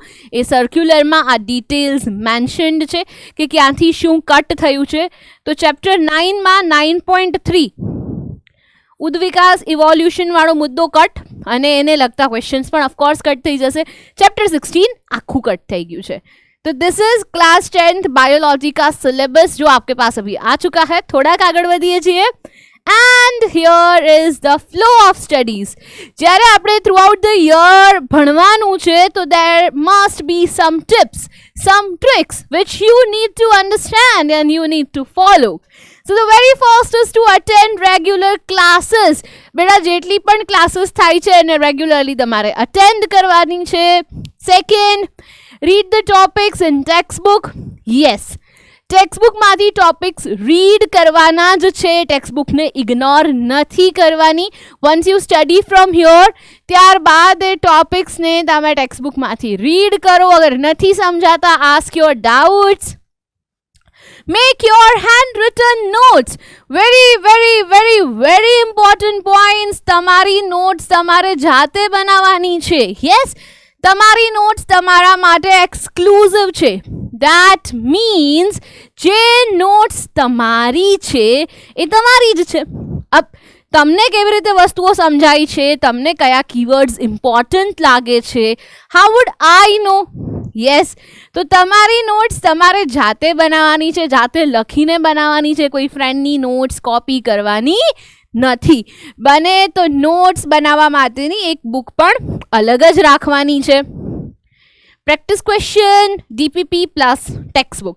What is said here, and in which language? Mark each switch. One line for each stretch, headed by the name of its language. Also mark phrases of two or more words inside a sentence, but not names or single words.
Gujarati: એ સર્ક્યુલરમાં આ
English: details mentioned
Gujarati: છે કે ક્યાંથી શું કટ થયું છે. તો ચેપ્ટર 9માં 9.3 ઉદ્વિકાસ ઇવોલ્યુશન વાળો મુદ્દો કટ, અને એને લગતા ક્વેશ્ચન્સ પણ ઓફકોર્સ કટ થઈ જશે. ચેપ્ટર 16 આખું कट થઈ ગયું છે.
Hindi: तो
English: this is class 10th biology
Hindi: का सिलेबस जो आपके पास अभी आ चुका है. थोड़ा आगे बढ़िए
English: છીએ And here is the flow of studies.
Gujarati: જ્યારે આપણે
English: throughout the year
Gujarati: ભણવાનું છે તો
English: there must be some tips, some tricks which you need to understand and you need to follow. So the very first is to attend regular classes.
Gujarati: બેટા જેટલી પણ classes થાય છે એને regularly તમારે attend કરવાની છે.
English: Second, read the topics in textbook. Yes,
Gujarati: ટેક્સ્ટબુકમાંથી
English: topics read
Gujarati: કરવાના જ છે, ટેક્સ્ટબુકને ઇગ્નોર નથી કરવાની.
English: once you study from here
Gujarati: ત્યારબાદ એ ટોપિક્સને તમે ટેક્સ્ટબુકમાંથી રીડ કરો. અગર નથી સમજાતા,
English: ask your doubts. Make your handwritten notes. Very, very, very, very important points.
Gujarati: તમારી નોટ્સ તમારે જાતે બનાવવાની છે. યસ, તમારી નોટ્સ તમારા માટે એક્સક્લુઝિવ છે.
English: That means
Gujarati: જે નોટ્સ તમારી છે એ તમારી જ છે. અબ તમને કેવી રીતે વસ્તુઓ સમજાય છે, તમને કયા
English: keywords important
Gujarati: લાગે છે,
English: how would I know?
Gujarati: યસ, તો તમારી નોટ્સ તમારે જાતે બનાવવાની છે, જાતે લખીને બનાવવાની છે. કોઈ ફ્રેન્ડની નોટ્સ કોપી કરવાની નથી. બને તો નોટ્સ બનાવવા માટેની એક બુક પણ અલગ જ રાખવાની છે.
English: practice question, DPP plus textbook.